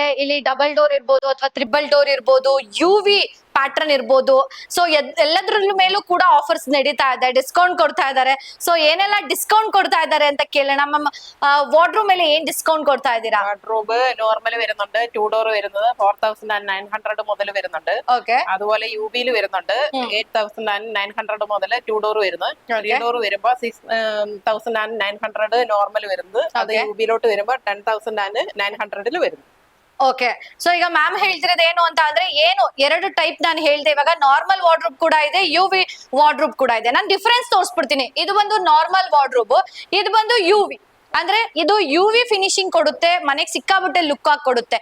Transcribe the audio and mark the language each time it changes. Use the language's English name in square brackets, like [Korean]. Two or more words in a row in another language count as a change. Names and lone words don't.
[Kannada] ಇಲ್ಲಿ [English] double door [Kannada] ಇರ್ಬೋದು ಅಥವಾ [English] triple door [Kannada] ಇರ್ಬೋದು, UV ಪ್ಯಾಟರ್ನ್ ಇರ್ಬೋದು. ಸೊ ಎಲ್ಲದ್ರ ಮೇಲೂ ಕೂಡ ಆಫರ್ಸ್ ನಡೀತಾ ಇದೆ, ಡಿಸ್ಕೌಂಟ್ ಕೊಡ್ತಾ ಇದ್ದಾರೆ. ಸೊ ಏನೆಲ್ಲ ಡಿಸ್ಕೌಂಟ್ ಕೊಡ್ತಾ ಇದ್ದಾರೆ ಅಂತ ಕೇಳೋಣ. ಮ್ಯಾಮ್, ವಾರ್ಡ್ರೋಬ್ ಮೇಲೆ ಏನ್ ಡಿಸ್ಕೌಂಟ್ ಕೊಡ್ತಾ ಇದ್ದೀರಾ? [English] wardrobe normal [Malayalam] വരുന്നുണ്ട്. 2 ഡോർ വരുന്നത് 4,900 മുതൽ വരുന്നുണ്ട്. [Kannada] ಓಕೆ [Malayalam] അതുപോലെ യുബിയിൽ വരുന്നുണ്ട് 8,900 മുതൽ 2 ഡോർ വരുന്നത്. 3 ഡോർ വരുമ്പോ 6,900 നോർമൽ വരുന്നത്. അത് യുബിയിലോട്ട് വരുമ്പോ 10,900 വരുന്നു. [Kannada] ಓಕೆ. ಸೊ ಈಗ ಮ್ಯಾಮ್ ಹೇಳ್ತಿರೋದು ಏನು ಅಂತ ಅಂದ್ರೆ, ಏನು ಎರಡು ಟೈಪ್ ನಾನು ಹೇಳ್ದೆ ಇವಾಗ. [English] normal wardrobe [Kannada] ಕೂಡ ಇದೆ, UV ವಾರ್ಡ್ರೋಬ್ ಕೂಡ ಇದೆ. ನಾನು ಡಿಫರೆನ್ಸ್ ತೋರಿಸ್ಬಿಡ್ತೀನಿ. ಇದು ಬಂದು [English] normal wardrobe, [Kannada] ಇದು ಬಂದು UV. ಅಂದ್ರೆ ಇದು UV ಫಿನಿಶಿಂಗ್ ಕೊಡುತ್ತೆ, ಮನೆಗೆ ಸಿಕ್ಕಾಬಿಟ್ಟೆ ಲುಕ್ ಆಗಿ ಕೊಡುತ್ತೆ.